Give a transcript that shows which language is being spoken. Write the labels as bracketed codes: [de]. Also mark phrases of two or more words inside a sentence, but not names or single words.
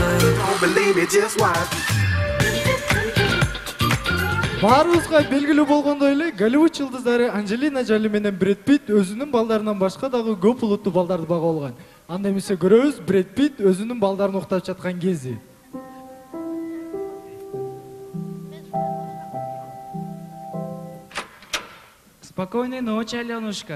[en] Don't believe me, just watch. [ky] Баарыбызга белгилүү болгондой эле Голливуд жылдыздары Анджелина Джоли менен Брэд Питт өзүнүн балдарынан башка дагы көп улуттуу балдарды бага алган. Анда эмесе көрөбүз Брэд Питт өзүнүн балдарын уктап жаткан кези. [ru] Спокойной ночи, Аленушка.